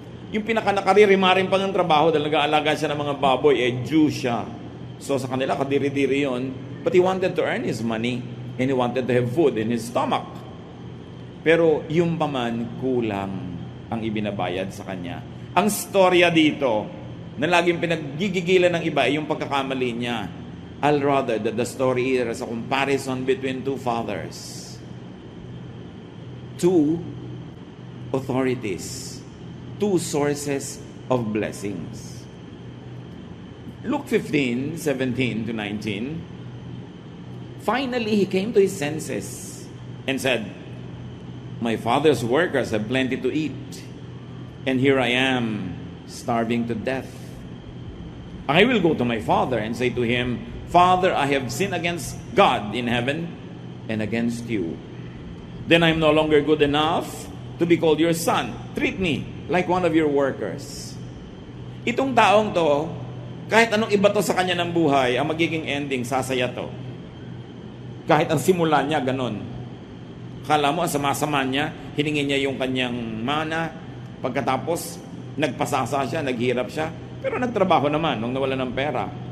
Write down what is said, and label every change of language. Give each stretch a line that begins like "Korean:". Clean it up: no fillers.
Filipino: Yung pinaka-nakaririmarin pa ng trabaho dahil nag-aalaga siya ng mga baboy, Jew siya. So sa kanila, kadiri-diri yon.
English: But he wanted to earn his money and he wanted to have food in his stomach.
Filipino: Pero yung paman, kulang ang ibinabayad sa kanya. Ang storya dito, na laging pinaggigigilan ng iba ay yung pagkakamali niya.
English: I'll rather that the story is a comparison between two fathers. Two authorities. Two sources of blessings. Luke 15:17 to 19. Finally, he came to his senses and said, "My father's workers have plenty to eat, and here I am, starving to death. I will go to my father and say to him, Father, I have sinned against God in heaven and against you. Then I am no longer good enough to be called your son. Treat me like one of your workers."
Filipino: Itong taong to, kahit anong iba to sa kanya ng buhay, ang magiging ending, sasaya to. Kahit ang simula niya, ganun. Kala mo, ang sama-sama niya, hiningi niya yung kanyang mana, pagkatapos, nagpasasa siya, naghirap siya, pero nagtrabaho naman nung nawala ng pera.